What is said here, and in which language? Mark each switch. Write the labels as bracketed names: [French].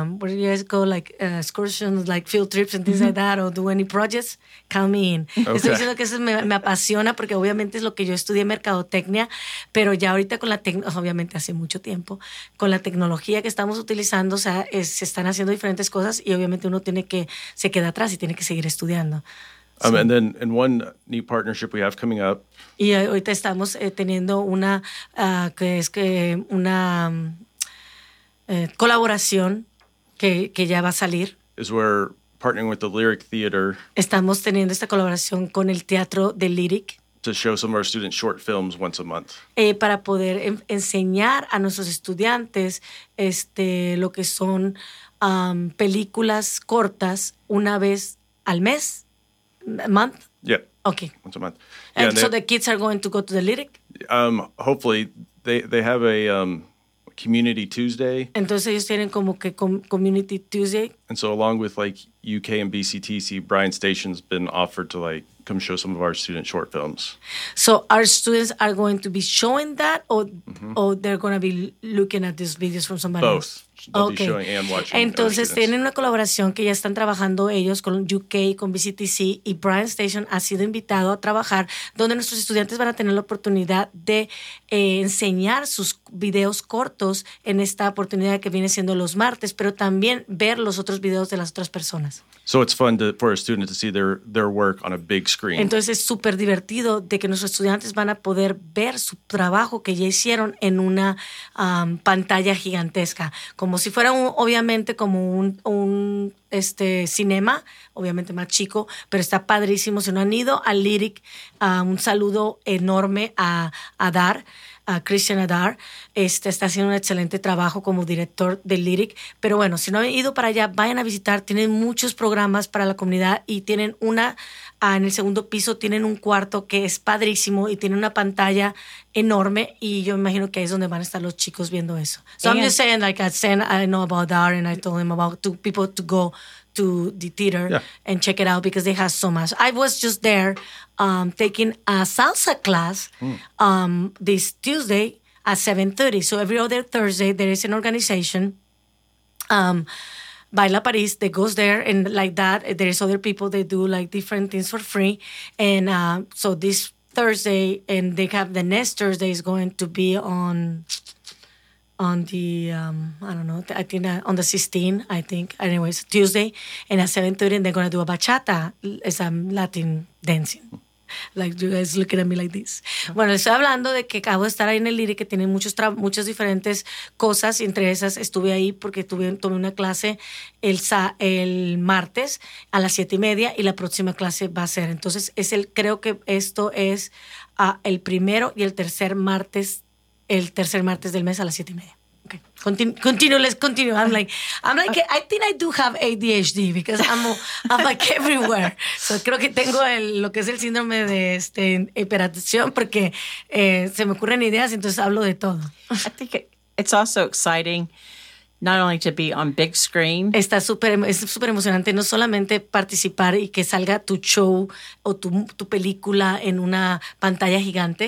[English] What do you guys call like excursions, like field trips and things like that, or do any projects? Count me in. Okay. [Spanish] Estoy diciendo que eso me apasiona porque obviamente es lo que yo estudié mercadotecnia, pero ya ahorita con la obviamente hace mucho tiempo con la tecnología que estamos utilizando, o sea, se están haciendo diferentes cosas y obviamente uno tiene que se queda atrás y tiene que seguir estudiando. [English] And then in one neat partnership we have coming up. [Spanish] Y ahorita estamos teniendo una que es que una colaboración que ya va a salir. [English] Is we're partnering with the Lyric Theater. [Spanish] Estamos teniendo esta colaboración con el teatro de Lyric. [English] To show some of our students short films once a month. [Spanish] Para poder enseñar a nuestros estudiantes lo que son películas cortas una vez al mes. [English] Month? Yeah. Okay. Once a month. Yeah, and so the kids are going to go to the Lyric? Hopefully. They have a Community Tuesday. [Spanish] Entonces ellos tienen como que Community Tuesday. [English] And so along with like UK and BCTC, Bryan Station's been offered to like come show some of our student short films. So our students are going to be showing that or mm-hmm. or they're going to be looking at these videos from somebody Both. Else? Both. Okay. Be showing and watching. [Spanish] Entonces tienen una colaboración que ya están trabajando ellos con UK, con BCTC y Bryan Station ha sido invitado a trabajar donde nuestros estudiantes van a tener la oportunidad de enseñar sus videos cortos en esta oportunidad que viene siendo los martes, pero también ver los otros videos de las otras personas. [English] So it's fun to, for a student to see their work on a big screen. [Spanish] Entonces es súper divertido de que nuestros estudiantes van a poder ver su trabajo que ya hicieron en una pantalla gigantesca, como si fuera obviamente como un cinema, obviamente más chico, pero está padrísimo. Si no han ido al Lyric, un saludo enorme a Dar. Christian Adar está haciendo un excelente trabajo como director de Lyric, pero bueno, si no han ido para allá, vayan a visitar, tienen muchos programas para la comunidad y tienen una en el segundo piso, tienen un cuarto que es padrísimo y tiene una pantalla enorme y yo me imagino que ahí es donde van a estar los chicos viendo eso. [English] So I'm just saying, like I said, I know about Adar and I told him about two people to go to the theater and check it out because they have so much. I was just there taking a salsa class this Tuesday at 7:30. So every other Thursday, there is an organization, Baila Paris, that goes there. And like that, there's other people that do like different things for free. And so this Thursday, and they have the next Thursday is going to be on the, I don't know, I think on the 16th, I think. Anyways, Tuesday, and at 7:30, they're going to do a bachata, it's a Latin dancing. Like, you guys looking at me like this. [Spanish] Bueno, estoy hablando de que acabo de estar ahí en el Lyric, que tienen muchas diferentes cosas, entre esas estuve ahí porque tomé una clase el martes a las 7:30 y la próxima clase va a ser. Entonces, creo que esto es el primero y el tercer martes. El tercer martes del mes a las 7:30. [English] Okay. Continue. I'm like, I think I do have ADHD because I'm like everywhere. [Spanish] So creo que tengo lo que es el síndrome de hiperatención porque se me ocurren ideas y entonces hablo de todo. [English] I think it's also exciting not only to be on big screen. [Spanish] Está súper, es súper emocionante no solamente participar y que salga tu show o tu, tu película en una pantalla gigante.